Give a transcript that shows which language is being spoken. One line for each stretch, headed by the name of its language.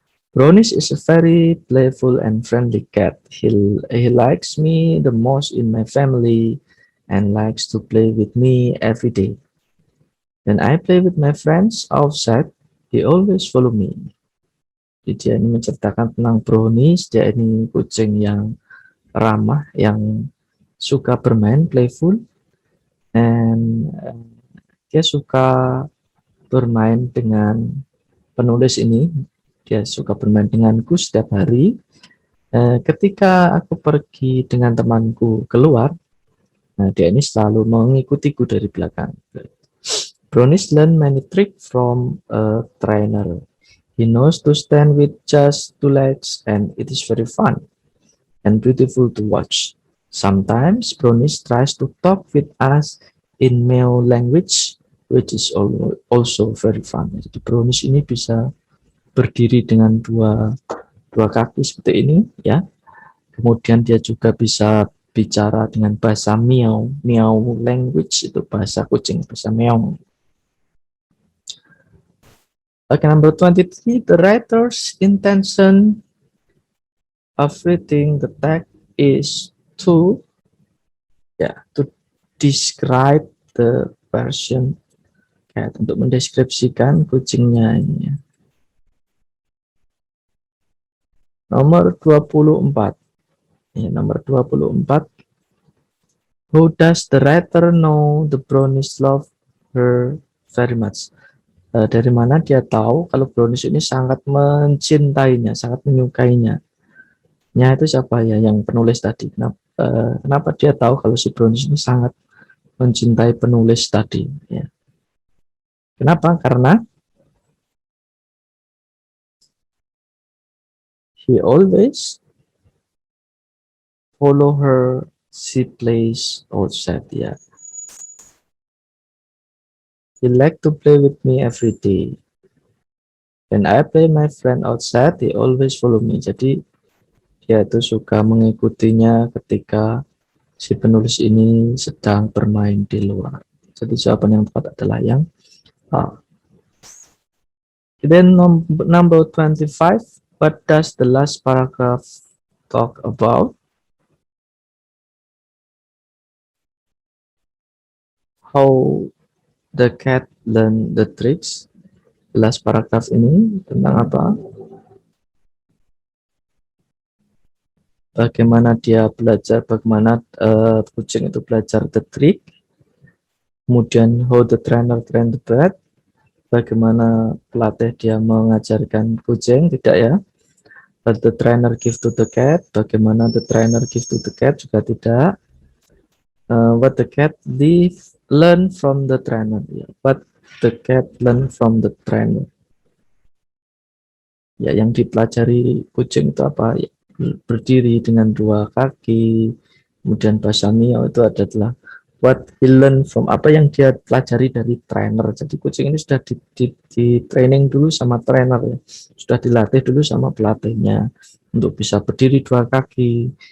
English: Brownies is a very playful and friendly cat. He likes me the most in my family and likes to play with me every day. When I play with my friends outside, he always follow me.
Indonesian: Jadi dia ini menceritakan tentang Brownies. Dia ini kucing yang ramah, yang suka bermain,
English: playful, and
Indonesian: dia suka bermain dengan penulis ini. Dia suka bermain denganku setiap hari. Ketika aku pergi dengan temanku keluar, nah dia ini selalu mengikutiku dari belakang.
English: Brownies learn many tricks from a trainer. He knows to stand with just 2 legs, and it is very fun and beautiful to watch. Sometimes Brownies tries to talk with us in Meo language, which is also very fun.
Indonesian: Jadi Brownies ini bisa berdiri dengan dua kaki seperti ini ya. Kemudian dia juga bisa bicara dengan bahasa Miao language, itu bahasa kucing, bahasa meong.
English: Okay, number 23, the writer's intention of reading the text is to describe the Persian cat,
Indonesian: untuk mendeskripsikan kucingnya ini ya. Nomor 24. Ya, nomor 24.
English: Who does the writer know the brownies love her very much?
Indonesian: Dari mana dia tahu kalau brownies ini sangat mencintainya, sangat menyukainya? Nya itu siapa ya, yang penulis tadi? Kenapa dia tahu kalau si brownies ini sangat mencintai penulis tadi? Ya. Kenapa? Karena
English: he always follow her. She plays outside. Ya, he like to play with me every day. When I play my friend outside, he always follow me.
Indonesian: Jadi dia itu suka mengikutinya ketika si penulis ini sedang bermain di luar. Jadi jawaban yang tepat adalah yang A.
English: Then number 25, what does the last paragraph talk about? How the cat learn the tricks. The last paragraph
Indonesian: ini tentang apa? Bagaimana dia belajar, bagaimana kucing itu belajar
English: the trick. Kemudian how the trainer train the pet.
Indonesian: Bagaimana pelatih dia mengajarkan kucing, tidak ya?
English: But the trainer give to the cat.
Indonesian: Bagaimana
English: the trainer give to the cat
Indonesian: juga tidak.
English: What the cat learn from the trainer. Ya. What the cat learn from the trainer.
Indonesian: Ya, yang dipelajari kucing itu apa? Ya, berdiri dengan dua kaki. Kemudian bahasa miau itu adalah
English: what he learn from,
Indonesian: apa yang dia pelajari dari trainer. Jadi kucing ini sudah di training dulu sama trainer ya. Sudah dilatih dulu sama pelatihnya untuk bisa berdiri dua kaki.